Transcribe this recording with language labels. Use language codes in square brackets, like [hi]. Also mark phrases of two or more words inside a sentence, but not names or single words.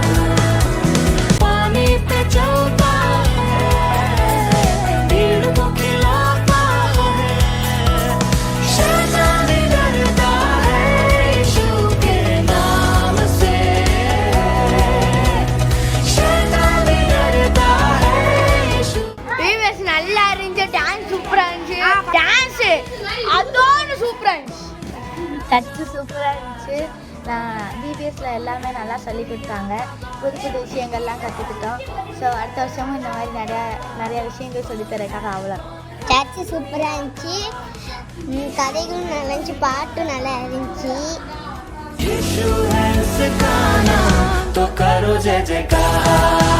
[hi] पानी पे चलता है, भीड़ को खिलाता है. शैतान डरता है यीशु के नाम से. शैतान डरता है यीशु. [ta] பிவிஎஸ் நல்லா இருந்துச்சு. டான்ஸ் சூப்பரா இருந்துச்சு. டான்ஸ் அதோட சூப்பரா இருந்துச்சு. டச்சு சூப்பராக இருந்துச்சு. நான் பிபிஎஸ்ல எல்லாமே நல்லா சொல்லி கொடுத்தாங்க. புது புது விஷயங்கள்லாம் கற்றுக்கிட்டோம். ஸோ அடுத்த வருஷமும் இந்த மாதிரி நிறைய விஷயங்கள் சொல்லித்தரக்காக அவ்வளோ. சர்ச்சு சூப்பராக இருந்துச்சு. கதைகளும் நல்லா இருந்துச்சு. பாட்டும் நல்லா இருந்துச்சு. [hi] यीशु है उसका नाम. तो करो जय जयकार.